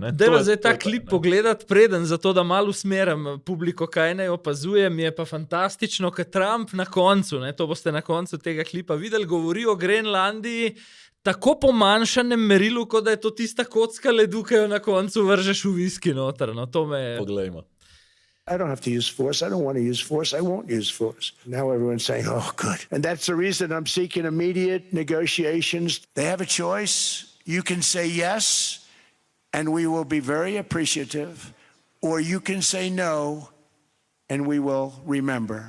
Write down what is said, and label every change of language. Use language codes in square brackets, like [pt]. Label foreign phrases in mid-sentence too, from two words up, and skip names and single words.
[sl] Dajva zdaj ta klip pogledati preden, zato da malo usmerim publiko, kaj naj opazujem, je pa fantastično, ker Trump na koncu, ne, to boste na koncu tega klipa videli, govori o Grenlandiji tako po manjšanem merilu, kot da je to tista kocka ledu, ki jo na koncu vržeš v viski noter. No, to me je... Poglejmo. [en] I don't have to use force. I don't want to use force. I won't use force. Now everyone's saying, oh, good. And that's the reason I'm seeking immediate negotiations. They have a choice. You can say yes, and we will be very appreciative, or you can say no, and we will remember.